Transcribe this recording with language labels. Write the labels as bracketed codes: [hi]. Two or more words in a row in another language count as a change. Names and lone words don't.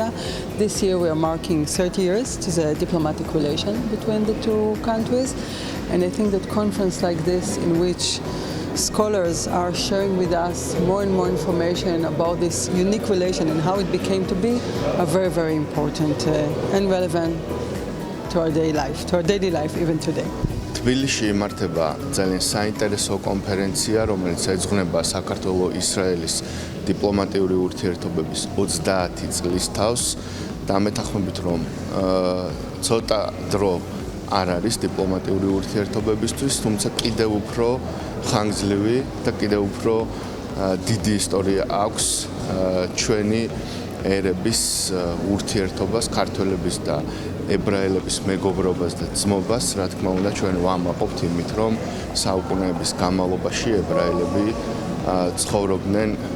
[en] This year we are marking 30 years to the diplomatic relation between the two countries, and I think that conference like this, in which scholars are sharing with us more and more information about this unique relation and how it became to be, are very, very important and relevant to our daily life even today. [ka] თბილისში იმართება ძალიან საინტერესო კონფერენცია, რომელიც ეძღვნება საქართველო-ისრაელის დიპლომატიური ურთიერთობების 30 წლის თავს და მეთანხმებით, რომ ცოტა დრო არ არის დიპლომატიური ურთიერთობებისთვის, თუმცა კიდევ უფრო ხანგრძლივი და კიდევ უფრო დიდი ისტორია აქვს ჩვენი ერების ურთიერთობას, ქართველების და ებრაელების მეგობრობას და ძმობას, რა თქმა უნდა, ჩვენ ვამაყობთ იმით, რომ საუკუნეების განმავლობაში ებრაელები ცხოვრობდნენ